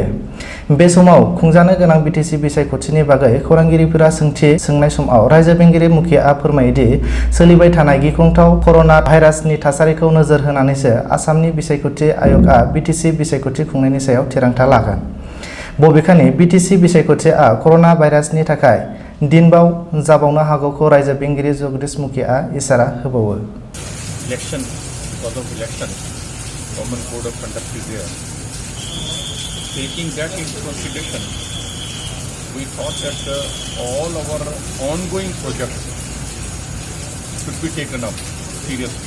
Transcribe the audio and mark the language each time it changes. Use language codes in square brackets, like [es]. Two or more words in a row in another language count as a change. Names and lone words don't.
[brx] बे समाव खुंजानो गोनां बिटिसि बिसायख'थिनि बागै खौरांगिरिफोरा सोंथि सोंनाय समाव रायजो बेंगिरि मुखियाआ फोरमायोदि सोलिबाय थानाय गिख्रंथाव [en] corona virus [brx] थासारिखौ नोजोर होनानैसो आसामनि बिसायख'थि आय'गआ बिटिसि बिसायख'थि खुंनायनि सायाव थिरांथा लागोन। बबेखानि बिटिसि बिसायख'थिआ [en] corona virus [brx] थाखाय दिनबाव जाबावनो हागौखौ रायजो बेंगिरि जगदीश मुखियाआ इसारा होबावो। [en] Taking that into consideration, we thought that all our ongoing projects should be taken up seriously.